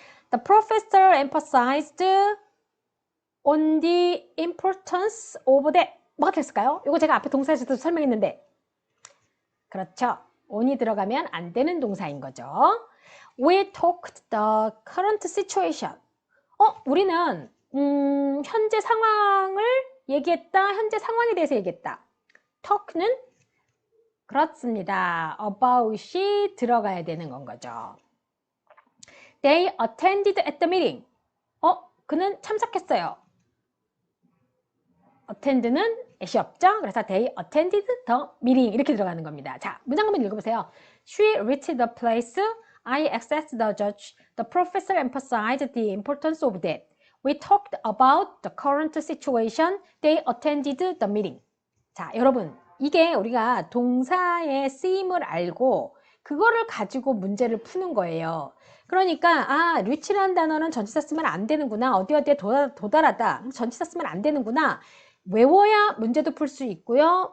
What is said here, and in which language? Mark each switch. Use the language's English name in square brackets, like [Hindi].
[English] The professor emphasized on the importance of that. [Korean] 뭐가 됐을까요? 이거 제가 앞에 동사에서도 설명했는데. 그렇죠. on이 들어가면 안 되는 동사인 거죠. [English] We talked the current situation. [Korean] 우리는 현재 상황을 얘기했다. 현재 상황에 대해서 얘기했다. talk는 그렇습니다. about이 들어가야 되는 건 거죠. [English] They attended at the meeting. [Korean] 그는 참석했어요. attend는 at이 없죠? 그래서 [English] they attended the meeting [Korean] 이렇게 들어가는 겁니다. 자, 문장 한번 읽어보세요. [English] She reached the place. I accessed the judge. The professor emphasized the importance of that. We talked about the current situation. They attended the meeting. [Korean] 자, 여러분, 이게 우리가 동사의 쓰임을 알고 그거를 가지고 문제를 푸는 거예요. 그러니까 reach라는 단어는 전치사 쓰면 안 되는구나. 어디에 도달하다. 전치사 쓰면 안 되는구나. 외워야 문제도 풀 수 있고요.